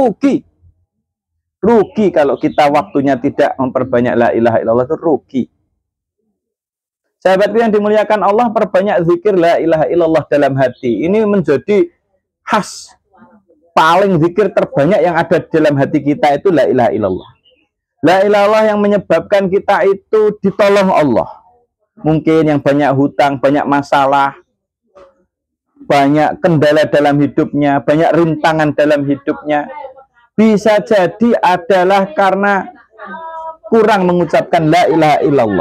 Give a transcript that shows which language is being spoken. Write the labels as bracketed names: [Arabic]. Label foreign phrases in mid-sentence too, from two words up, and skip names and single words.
[Indonesian] Rugi kalau kita waktunya tidak memperbanyak [Arabic] لا إله إلا الله, [Indonesian] itu rugi. Sahabatku yang dimuliakan Allah, perbanyak zikir [Arabic] لا إله إلا الله [Indonesian] dalam hati. Ini menjadi khas. Paling zikir terbanyak yang ada dalam hati kita itu [Arabic] لا إله إلا الله. لا إله إلا الله [Indonesian] yang menyebabkan kita itu ditolong Allah. Mungkin yang banyak hutang, banyak masalah, banyak kendala dalam hidupnya, banyak rintangan dalam hidupnya, bisa jadi adalah karena kurang mengucapkan [Arabic] لا إله إلا الله.